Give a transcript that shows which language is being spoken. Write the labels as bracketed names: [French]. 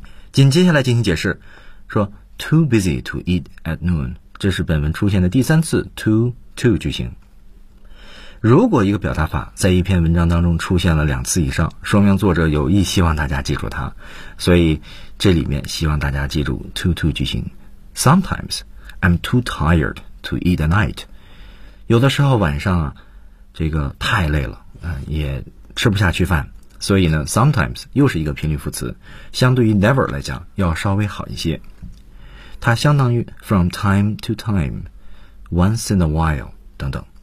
[Chinese] 紧接下来进行解释，说 [English] too busy to eat at noon， [Chinese] 这是本文出现的第三次 to 句型。如果一个表达法在一篇文章当中出现了两次以上，说明作者有意希望大家记住它，所以这里面希望大家记住 to 句型。 [English] Sometimes I'm too tired to eat at night. [Chinese] 有的时候晚上啊，这个太累了，也吃不下去饭。所以呢 ，sometimes 又是一个频率副词，相对于 never 来讲要稍微好一些。它相当于 [English] from time to time, once in a while [Chinese] 等等。